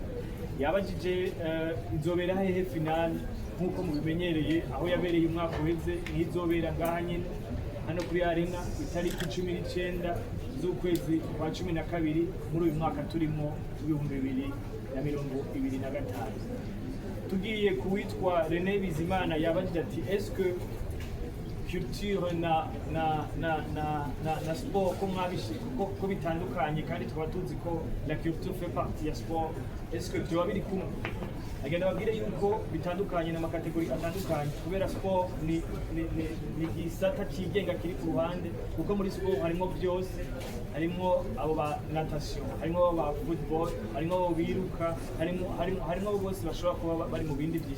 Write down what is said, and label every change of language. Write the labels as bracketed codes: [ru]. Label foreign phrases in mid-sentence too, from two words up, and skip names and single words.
[rn] Yabajije izobera hehe finale, nkuko mubimenyereye aho yabereye umwaka uheze n'izobera ngaha nyene. hano kuri Arena itariki 19 z'ukwezi kwa 12 muri uyu mwaka turimo 2025. Tugiye kuwitwa René Bizimana yabajije ati [fr] est-ce que [rn] culture na sport ko bitandukanye kandi tukaba tuzi ko [fr] la culture fait partie [rn] ya sport, [fr] est-ce que [rn] byoba biri kumwe? Agenda babwire yuko bitandukanye na makategori atandukanye kubera sport ni gisata kigenga kiri ku ruhande, kuko muri sport harimo byose, harimo abo ba natation, harimo abo ba football, harimo abo biruka, harimo abo bose bashobora kuba bari mu bindi byinshi.